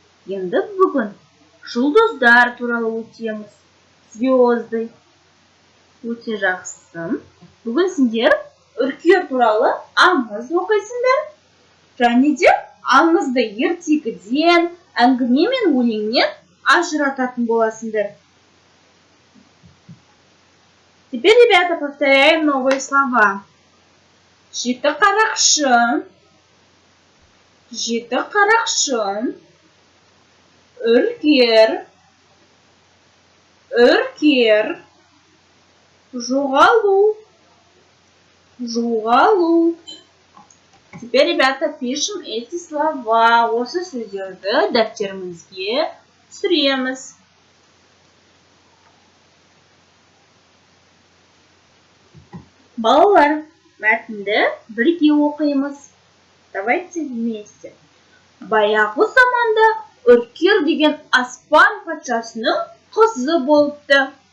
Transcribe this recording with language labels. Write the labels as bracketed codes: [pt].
[kk] Енді бүгін жұлдыздар туралы өтеміз. [ru] Звезды. [kk] Өте жақсы. Бүгін сендер үркер туралы аңыз оқисыңдар. Және де аңызды ертегіден, әңгіме мен өлеңнен ажырататын боласыңдар. [ru] Теперь, ребята, повторяем новые слова. [kk] Жеті қарақшы. Жеті қарақшы. Үркер. Үркер. Жоғалу. Жоғалу. [ru] Теперь, ребята, пишем эти слова. [kk] Осы сөздерді дәптерімізге түсіреміз. Балалар, мәтінді бірге оқимыз. [ru] Давайте вместе. [kk] Баяғы заманда үркер деген аспан патшасының қызы болыпты.